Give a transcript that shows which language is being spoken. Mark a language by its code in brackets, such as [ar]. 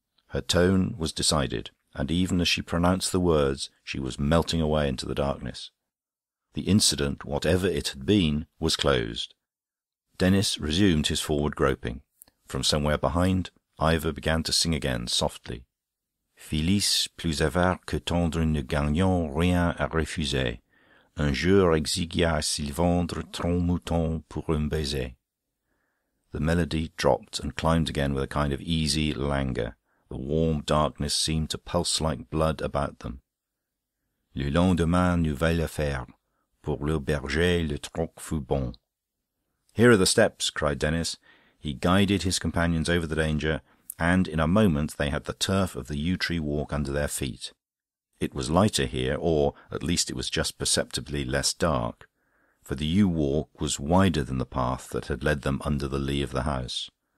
[en] Her tone was decided, and even as she pronounced the words, she was melting away into the darkness. The incident, whatever it had been, was closed. Denis resumed his forward groping. From somewhere behind, Ivor began to sing again, softly. [fr] Phyllis, plus avare que tendre, ne gagnant rien à refuser, un jour exigua à s'y vendre 30 moutons pour un baiser. [en] The melody dropped and climbed again with a kind of easy languor. The warm darkness seemed to pulse like blood about them. [fr] Le lendemain, nouvelle affaire. Pour le berger, le troc fut bon. [en] "Here are the steps," cried Denis. He guided his companions over the danger, and in a moment they had the turf of the yew-tree walk under their feet. It was lighter here, or at least it was just perceptibly less dark, for the yew walk was wider than the path that had led them under the lee of the house.